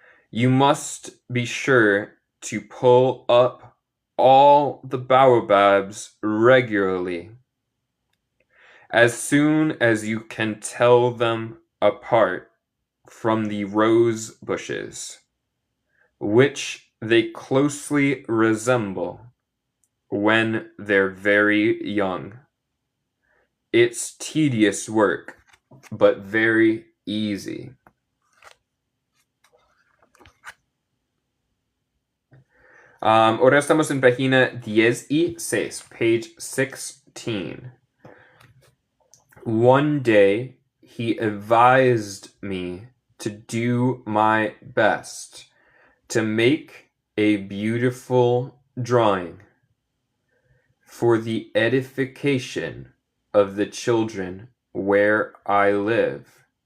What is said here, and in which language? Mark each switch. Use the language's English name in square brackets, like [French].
[English] You must be sure to pull up all the baobabs regularly, as soon as you can tell them apart from the rose bushes, which they closely resemble when they're very young. It's tedious work, but very easy. [Spanish] Ahora estamos en página 16, [English] page 16. One day, he advised me to do my best to make a beautiful drawing for the edification of the children where I live.